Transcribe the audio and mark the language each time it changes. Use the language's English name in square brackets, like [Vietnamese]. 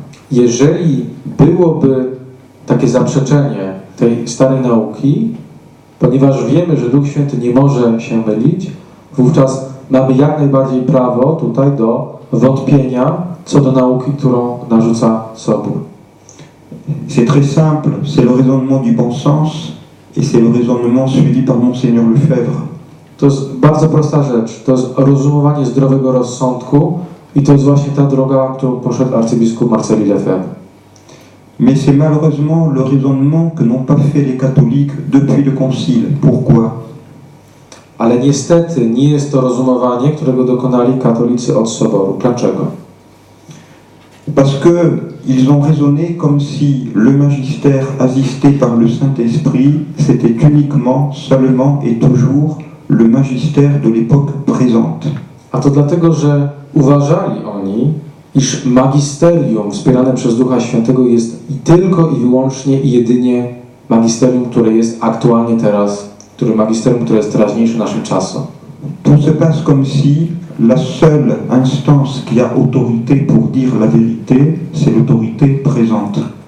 [Polish] Jeżeli byłoby takie zaprzeczenie tej starej nauki, ponieważ wiemy, że Duch Święty nie może się mylić, wówczas mamy jak najbardziej prawo tutaj do wątpienia co do nauki, którą narzuca Sobór. [French] C'est très simple, c'est le raisonnement du bon sens et c'est le raisonnement suivi par Monseigneur Lefebvre. [Polish] To jest bardzo prosta rzecz. To jest rozumowanie zdrowego rozsądku i to jest właśnie ta droga, którą poszedł arcybiskup Marceli Lefebvre. [French] Mais c'est malheureusement le raisonnement que n'ont pas fait les catholiques depuis le Concile. Pourquoi? [Polish] Ale niestety nie jest to rozumowanie, którego dokonali katolicy od Soboru. Dlaczego? [French] Parce que ils ont raisonné comme si le magistère assisté par le Saint-Esprit, c'était uniquement, seulement et toujours le magistère de l'époque présente. [Polish] A to dlatego, że uważali oni, iż magisterium wspierane przez Ducha Świętego jest i tylko i wyłącznie i jedynie magisterium, które jest aktualnie teraz, magisterium, które jest teraźniejsze naszym czasom. [French] Tout se passe comme si la seule instance qui a autorité pour dire la vérité, c'est l'autorité présente.